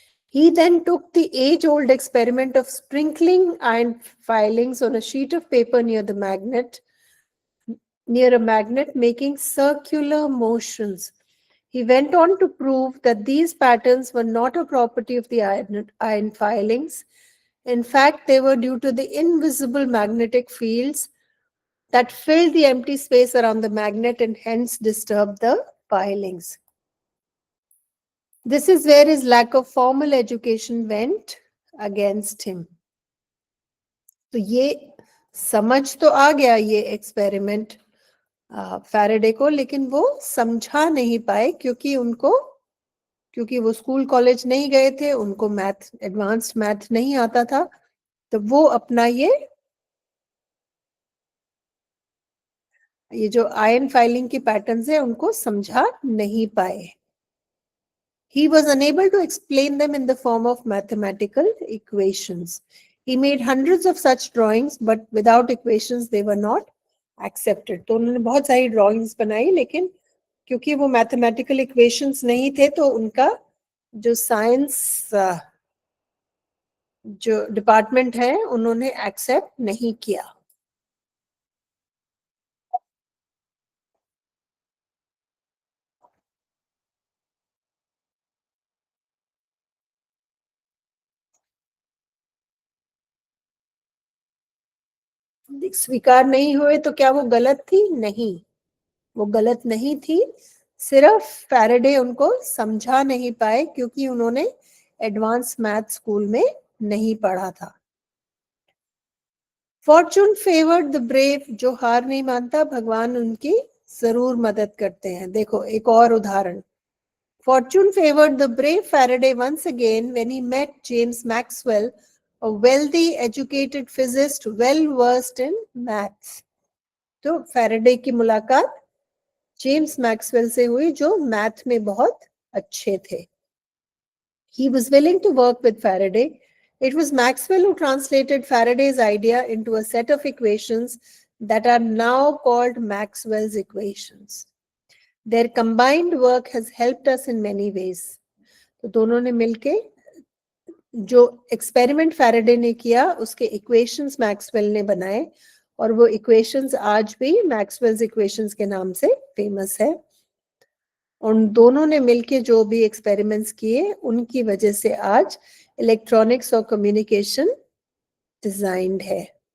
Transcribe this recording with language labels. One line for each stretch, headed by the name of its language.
English: He then took the age-old experiment of sprinkling iron filings on a sheet of paper near a magnet, making circular motions. He went on to prove that these patterns were not a property of the iron filings. In fact, they were due to the invisible magnetic fields that filled the empty space around the magnet and hence disturbed the filings. This is where his lack of formal education went against him.
Hindi: तो ये समझ तो आ गया ये experiment Faraday को, लेकिन वो समझा नहीं पाए क्योंकि वो स्कूल कॉलेज नहीं गए थे, उनको मैथ, एडवांस्ड मैथ नहीं आता था, तो वो अपना ये जो आयन फाइलिंग की पैटर्न्स है उनको समझा नहीं पाए.
English: He was unable to explain them in the form of mathematical equations. He made hundreds of such drawings, but without equations they were not accepted.
Hindi: तो उन्होंने बहुत सारी drawings बनाई, लेकिन क्योंकि वो
English: mathematical equations
Hindi: नहीं थे, तो उनका जो science जो डिपार्टमेंट है उन्होंने accept नहीं किया. स्वीकार नहीं हुए तो क्या वो गलत थी? नहीं, वो गलत नहीं थी, सिर्फ फैराडे उनको समझा नहीं पाए क्योंकि उन्होंने एडवांस मैथ स्कूल में नहीं पढ़ा था.
English: Fortune favoured the brave.
Hindi: जो हार नहीं मानता, भगवान उनकी जरूर मदद करते हैं. देखो एक और उदाहरण.
English: Fortune favored the brave Faraday once again when he met James Maxwell, a wealthy, educated physicist well versed in maths.
Hindi: तो फैराडे की मुलाकात जेम्स मैक्सवेल से हुई जो मैथ में बहुत अच्छे थे.
English: He was willing to work with Faraday. It was Maxwell who translated Faraday's idea into a set of equations that are now called Maxwell's equations. Their combined work has helped us in many ways.
Hindi: तो दोनों ने मिलके जो experiment Faraday ने किया उसके equations Maxwell ने बनाए और वो इक्वेशंस आज भी मैक्सवेल्स इक्वेशंस के नाम से फेमस है. उन दोनों ने मिलके जो भी एक्सपेरिमेंट्स किए उनकी वजह से आज इलेक्ट्रॉनिक्स और कम्युनिकेशन डिजाइंड है.